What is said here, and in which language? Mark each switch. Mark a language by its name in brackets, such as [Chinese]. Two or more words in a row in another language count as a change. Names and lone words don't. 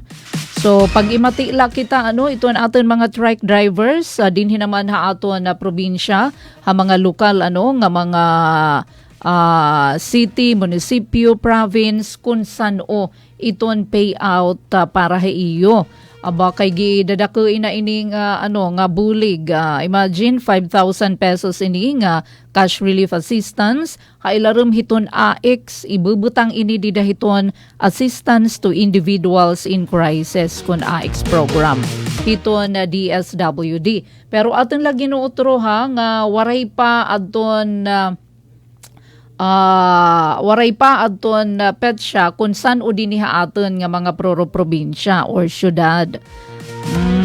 [Waray] So pag imatila kita iton aton mga [English] truck drivers [Waray] dinhi naman ha aton na probinsya ha mga lokal nga mga city, munisipyo, province kung san iton payout para ha iyo. Aba kay gidadakuin na ini nga bulig. Imagine 5,000 pesos ini nga [English] cash relief assistance. [Waray] Kailarum hiton AX ibubutang ini didahiton [English] assistance to individuals in crisis [Waray] kun AX program. Hiton DSWD. Pero aton lagi nuutro nga waray pa adton petsa kung saan o diniha aton nga mga probinsya or syudad.